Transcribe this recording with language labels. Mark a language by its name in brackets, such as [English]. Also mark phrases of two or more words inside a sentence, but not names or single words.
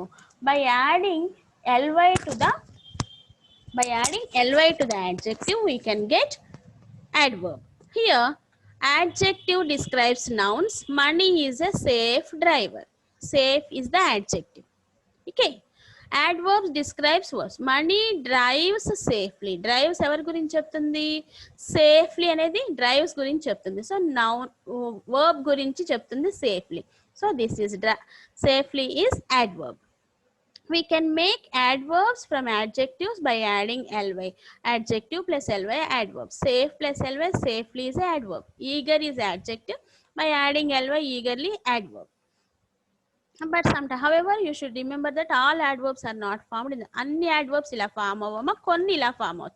[English] By adding ly to the adjective, we can get adverb. Here, adjective describes nouns. Money is a safe driver. Safe is the adjective. Okay. Adverbs describes verbs. Money drives safely. Drives [Telugu] ఎవరి గురించి చెప్తుంది? Safely అనేది drives గురించి చెప్తుంది. [English] So noun verb [Telugu] గురించి చెప్తుంది safely. [English] So this is safely is adverb. We can make adverbs from adjectives by adding ly. Adjective plus ly, adverb. Safe plus ly, safely is adverb. Eager is adjective. By adding ly, eagerly, adverb. But sometimes, however, you should remember that all adverbs are not formed in [Telugu] అన్ని adverbs ఇలా form అవమా, కొన్ని ఇలా form అవుతి.